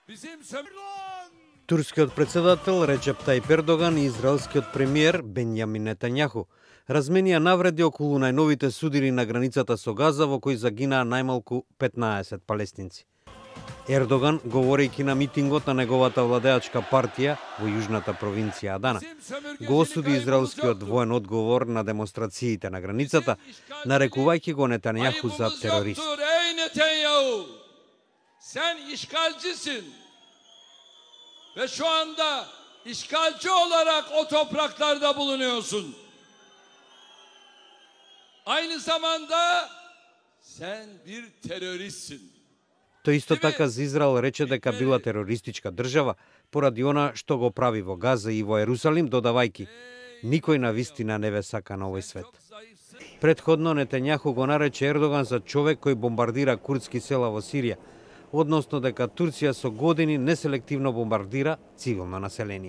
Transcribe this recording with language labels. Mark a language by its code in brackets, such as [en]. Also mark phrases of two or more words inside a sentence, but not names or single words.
[mk] Турскиот председател Реджеп Тајип Ердоган и израелскиот премиер Бенјамин Нетањаху разменија навреди околу најновите судири на границата со Газа во кои загинаа најмалку 15 палестинци. Ердоган, говорејќи на митингот на неговата владеачка партија во јужната провинција Адана, го осуди израелскиот воен одговор на демонстрациите на границата, нарекувајќи го Нетањаху за терорист. [tr] Sen işgalcisin ve şu anda işgalci olarak o topraklarda bulunuyorsun. Aynı zamanda sen bir teröristsin. [mk] Тој исто така за Израел рече дека била терористичка држава поради она што го прави во Газа и во Ерусалим, додавајќи: никој на вистина не ве сака на овој свет. Предходно Нетањаху го нарече Ердоган за човек кој бомбардира курдски села во Сирија, односно дека Турција со години неселективно бомбардира цивилно население.